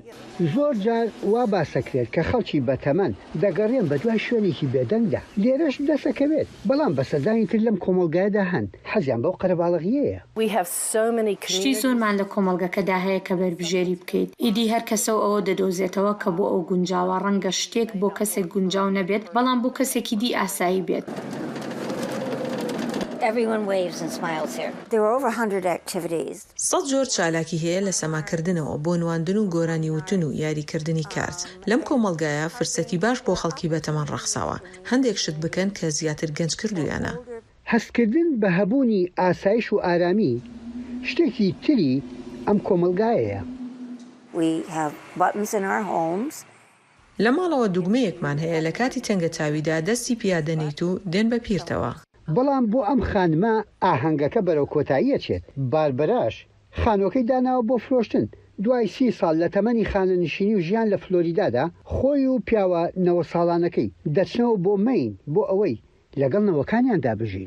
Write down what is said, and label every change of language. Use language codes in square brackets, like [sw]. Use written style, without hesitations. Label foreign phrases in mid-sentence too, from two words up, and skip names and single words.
[ckb] زۆر جار وا باسەکرێت کە خەڵکی بەتەمەن دەگەڕێن بە دوای شوێنێکی بێدەنگدا لێرەش دەسەکەوێت بەڵام بەسەردانی تر لەم کۆمەڵگایەدا هەن حەزیان بەو قەرەباڵغیەیە. شتی زۆرمان لە کۆمەڵگەکەدا هەیە کە بەربژێری بکەیت ئیدی هەر کەسە ئەوە دەدۆزێتەوە کە بۆ ئەو گونجاوە ڕەنگە شتێک بۆ کەسێک گونجاو نەبێت بەڵام بۆ کەسێکی دی ئاسایی بێت. [en] Everyone waves and smiles here. There are over 100 activities. [ckb] سەد جۆر چالاکی هەیە لە سەماکردنەوە بۆ نواندن و گۆرانی وتن و یاریکردنی کارت. لەم کۆمەڵگایە فرسەتی باش بۆ خەڵکی بەتەمەن ڕەخساوە. هەندێک شت بکەن کە زیاتر گەنج کردویانە. هەستکردن بە هەبوونی ئاسایش و ئارامی شتێکی تری ئەم کۆمەڵگایەیە. [en] We have buttons in our homes. [ckb] لە ماڵەوە دوگمەیەکمان هەیە لە کاتی تەنگە چاویدا دەستی پیادەنیت و دێن بە پیرتەوە. بەڵام بۆ ئەم خانمە ئاهەنگەکە بەرەو کۆتاییە چێت باربەراش خانۆکەی داناوە بۆ فرۆشتن دوای 30 ساڵ لە تەمەنی خانەنشینی و ژیان لە فلۆریدادا خۆی و پیاوە 9 ساڵانەکەی دەچنەوە بۆ مەین بۆ ئەوەی لەگەڵ نەوەکانیان دابژین.